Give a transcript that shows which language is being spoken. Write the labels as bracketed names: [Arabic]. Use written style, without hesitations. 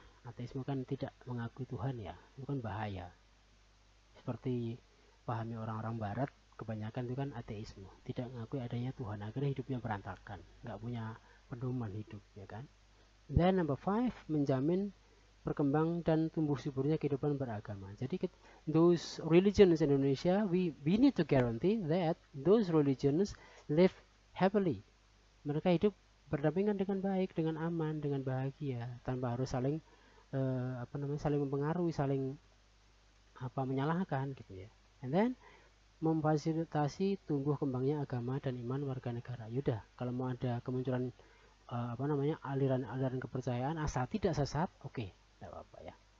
[Indonesian] Ateisme kan tidak mengakui Tuhan ya, itu kan bahaya. Seperti pahami orang-orang Barat, kebanyakan itu kan ateisme, tidak mengakui adanya Tuhan, akhirnya hidupnya berantakan, nggak punya pedoman hidup, ya kan. Dan [English] number 5, [Indonesian] menjamin berkembang dan tumbuh suburnya kehidupan beragama. Jadi [English] those religions in Indonesia, we need to guarantee that those religions live happily. [Indonesian] Mereka hidup berdampingan dengan baik, dengan aman, dengan bahagia, tanpa harus saling saling mempengaruhi, saling menyalahkan gitu ya. [English] And then [Indonesian] memfasilitasi tumbuh kembangnya agama dan iman warga negara. Yaudah, kalau mau ada kemunculan aliran-aliran kepercayaan asal tidak sesat, oke, tidak apa-apa ya.